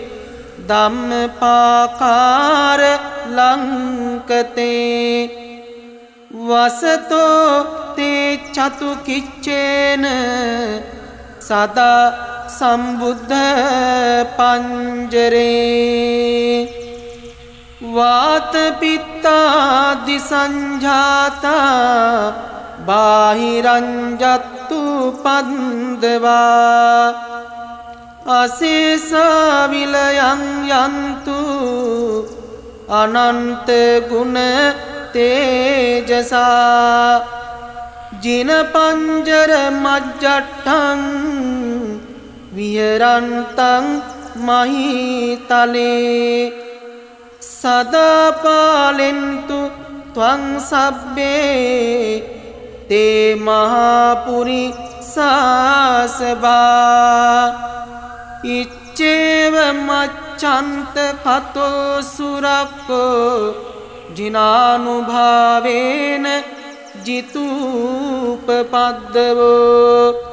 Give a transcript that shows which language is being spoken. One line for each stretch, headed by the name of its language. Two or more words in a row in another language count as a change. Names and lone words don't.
Pali: ධම්මපාකාර ලංකතේ වසතෝ තේ චතු කිච්චේන සදා සම්බුද්ධ පංජරේ වාත පිත්තාදි සංජාතා බාහිරංජත්තු පන්දවා අසේසා විලයන් යන්තු අනන්ත ගුණ තේජසා ජින පංජර මජ්ජට්ටං විහරන්තං මහිතලේ සදා පාලෙන්තු ත්වං සබ්බේ තේ මහාපුරි සාසබා ඉච්චේව මච්ඡන්ත කතෝ සුරක්කෝ ජිනානුභාවේන ජිතූපපද්දවෝ